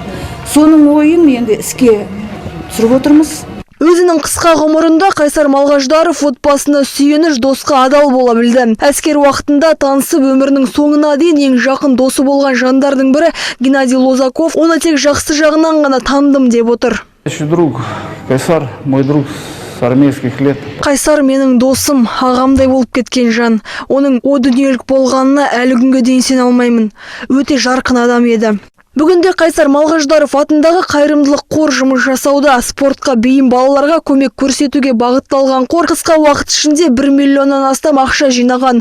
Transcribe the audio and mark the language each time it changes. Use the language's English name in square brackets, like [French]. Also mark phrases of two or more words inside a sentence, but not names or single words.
[Kazakh] Соның ойын енді іске түсіріп отырмыз. Өзінің қысқа ғұмырында Қайсар Малғаждаров отбасына сүйеніш, досқа адал бола білді. Әскер уақытында танысып, өмірінің соңына дейін ең жақын досы болған жандардың бірі Геннадий Лозаков оны тек жақсы жағынан ғана таныдым деп отыр. [Russian] Друг Қайсар, мой друг с армейских лет. [Kazakh] Қайсар менің досым, ағамдай болып кеткен жан. Оның о дүниелік болғанына әлі күнге дейін сене алмаймын. Өте жарқын адам еді. Бүгінде Қайсар Малғаждаров атындағы қайырымдылық қор жұмыс жасауда. Спортқа бейім балаларға көмек көрсетуге бағытталған қор қысқа уақыт ішінде 1 миллионнан астам ақша жинаған.